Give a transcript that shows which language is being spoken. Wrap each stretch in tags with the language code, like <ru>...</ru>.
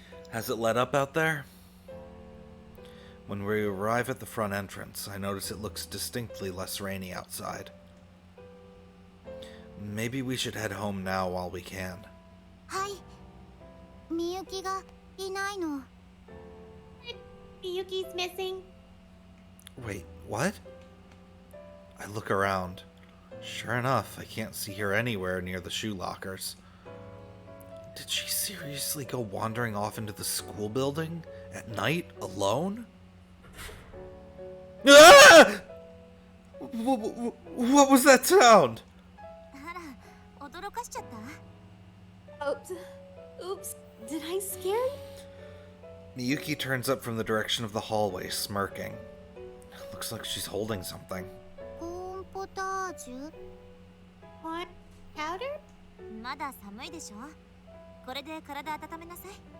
<en>Has it let up out there? When we arrive at the front entrance, I notice it looks distinctly less rainy outside. Maybe we should head home now while we can.</en> <ja>はいみゆきがいないの</ja> <en>Miyuki's missing. Wait, what? I look around. Sure enough, I can't see her anywhere near the shoe lockers. Did she seriously go wandering off into the school building at night alone? Ah! What was that sound?</en> <ja>あら驚かしちゃった</ja> <en>Oops. Oops. Did I scare you? Miyuki turns up from the direction of the hallway, smirking. Looks like she's holding something.</en> <ja>コーンポタージュ</ja> <en>What? Powder?</en> <ja>まだ寒いでしょこれで体温めなさい</ja>